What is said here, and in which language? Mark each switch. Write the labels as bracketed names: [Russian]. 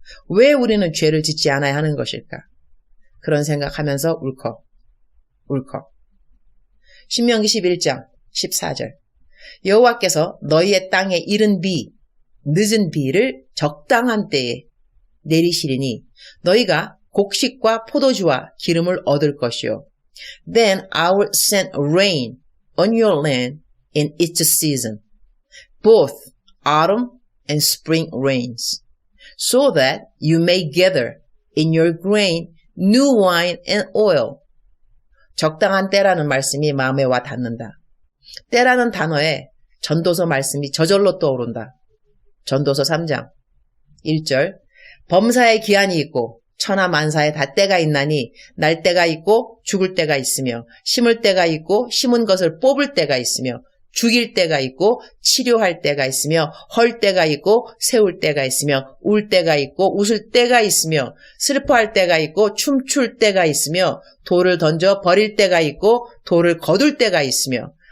[Korean] 왜 우리는 죄를 짓지 않아야 하는 것일까? 그런 생각하면서 울컥. 신명기 11장 14절. 여호와께서 너희의 땅에 이른 비, 늦은 비를 적당한 때에 내리시리니 너희가 곡식과 포도주와 기름을 얻을 것이요. [English] Then I will send rain on your land in its season, both autumn and spring rains, so that you may gather in your grain new wine and oil. [Korean] 적당한 때라는 말씀이 마음에 와 닿는다. 때라는 단어에 전도서 말씀이 저절로 떠오른다. 전도서 3장 1절. 범사에 기한이 있고 천하 만사에 다 때가 있나니 날 때가 있고 죽을 때가 있으며 심을 때가 있고 심은 것을 뽑을 때가 있으며 죽일 때가 있고 치료할 때가 있으며 헐 때가 있고 세울 때가 있으며 울 때가 있고 웃을 때가 있으며 슬퍼할 때가 있고 춤출 때가 있으며 돌을 던져 버릴 때가 있고 돌을 거둘 때가 있으며